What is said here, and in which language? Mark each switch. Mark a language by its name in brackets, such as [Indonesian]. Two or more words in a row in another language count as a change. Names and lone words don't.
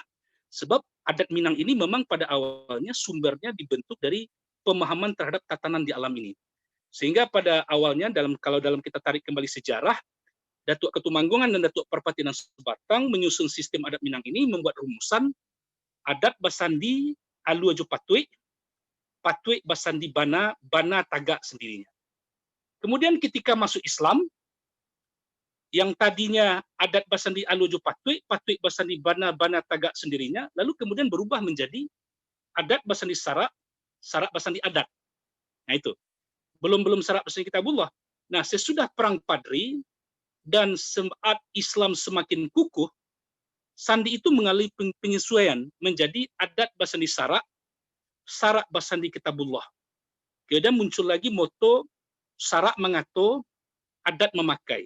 [Indonesian] Sebab adat Minang ini memang pada awalnya sumbernya dibentuk dari pemahaman terhadap tatanan di alam ini. Sehingga pada awalnya kalau kita tarik kembali sejarah, Datuk Ketumanggungan dan Datuk Perpatinan Sebatang menyusun sistem adat Minang ini, membuat rumusan [Minangkabau] adat basandi aluaju patui, patui basandi bana, bana tagak sendirinya. [Indonesian] Kemudian ketika masuk Islam, yang tadinya [Minangkabau] adat basandi aluaju patui, patui basandi bana, bana tagak sendirinya, [Indonesian] lalu kemudian berubah menjadi [Minangkabau] adat basandi sarak, Sarak Basandi adat. [Indonesian] Nah itu. Belum [Minangkabau] Sarak Basandi Kitabullah. [Indonesian] Nah, sesudah perang Padri dan saat Islam semakin kukuh, sandi itu mengalami penyesuaian menjadi [Minangkabau] adat Basandi Sarak, Sarak Basandi Kitabullah. [Indonesian] Kemudian muncul lagi moto [Minangkabau] Sarak mengato, adat memakai.